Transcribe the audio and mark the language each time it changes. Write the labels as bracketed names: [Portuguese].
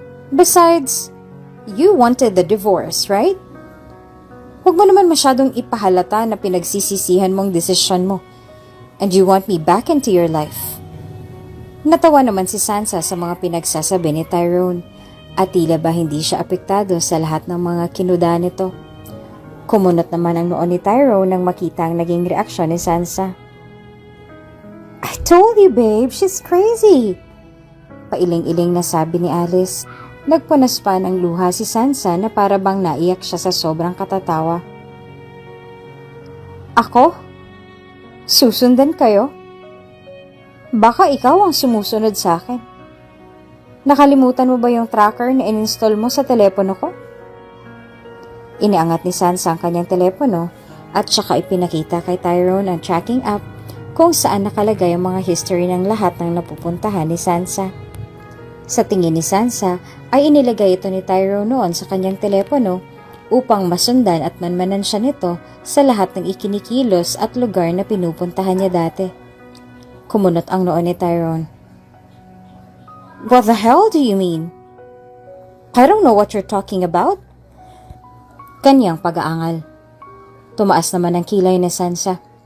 [English] Besides, you wanted the divorce, right? [Filipino] Huwag mo naman masyadong ipahalata na pinagsisisihan mong desisyon mo. [English] And you want me back into your life. [Filipino] Natawa naman si Sansa sa mga pinagsasabi ni Tyrone at tila ba hindi siya apektado sa lahat ng mga kinuda nito. Kumunot naman ang noo ni Tyrone nang makita ang naging reaksyon ni Sansa. [English] I told you, babe, she's crazy. [Filipino] Pailing-iling na sabi ni Alice. Nagpunas pa ng luha si Sansa na para bang naiyak siya sa sobrang katatawa. Ako? Susundan kayo? Baka ikaw ang sumusunod sa akin. Nakalimutan mo ba yung tracker na in-install mo sa telepono ko? Iniangat ni Sansa ang kanyang telepono at saka ipinakita kay Tyrone ang tracking app kung saan nakalagay ang mga history ng lahat ng napupuntahan ni Sansa. Sa tingin ni Sansa ay inilagay ito ni Tyrone noon sa kanyang telepono upang masundan at manmanan siya nito sa lahat ng ikinikilos at lugar na pinupuntahan niya dati. Kumunot ang noo ni Tyrone. [English] What the hell do you mean? I don't know what you're talking about. [Filipino] Kanyang pag-aangal. Tumaas naman ang kilay ni Sansa.